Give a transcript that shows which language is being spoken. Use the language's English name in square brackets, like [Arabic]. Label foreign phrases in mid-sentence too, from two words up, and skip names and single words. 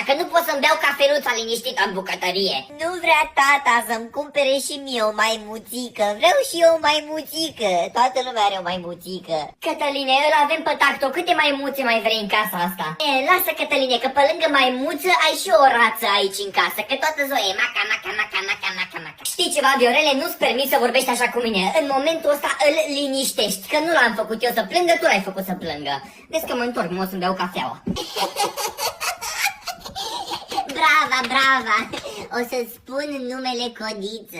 [Romanian] Că nu pot să-mi beau cafeluța liniștită în bucătărie. Nu vrea tata să-mi cumpere și mie o maimuțică. Vreau și eu o maimuțică. Toată lumea are o maimuțică. Cătăline, îl avem pe tacto. Câte maimuțe mai vrei în casa asta? Lasă, Cătăline, că pe lângă maimuță ai și o rață aici în casă. Că toată ziua e maca, maca, maca, maca, maca, maca. Știi ceva, Viorele? Nu-ți permis să vorbești așa cu mine. În momentul ăsta îl liniștești. Că nu l-am făcut eu să plângă, tu l-ai făcut să plângă. Vezi că mă întorc, mă o să-mi beau cafeaua. Brava, brava! O să-ți spun numele Codiță.